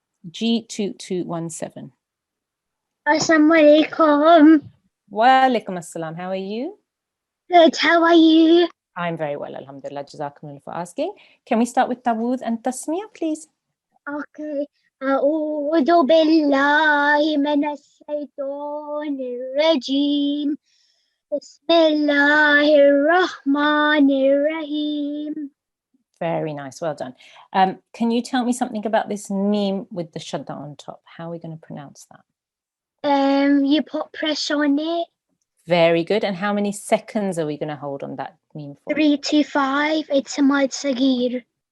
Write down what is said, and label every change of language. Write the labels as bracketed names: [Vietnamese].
[Arabic] G2217. Assalamu alaikum. Wa alaikum assalam. [English] How are you? Good, how are you? I'm very well, alhamdulillah. Jazakumullah for asking. Can we start with Tawud and Tasmiyah, please? Okay. [Arabic] أعوذ بالله من الشيطان الرجيم بسم الله الرحمن الرحيم. [English] Very nice, well done. Can you tell me something about this meme with the shadda on top? How are we going to pronounce that? You put press on it. Very good. And how many seconds are we going to hold on that meme for? 3 to 5. It's a mad sagir.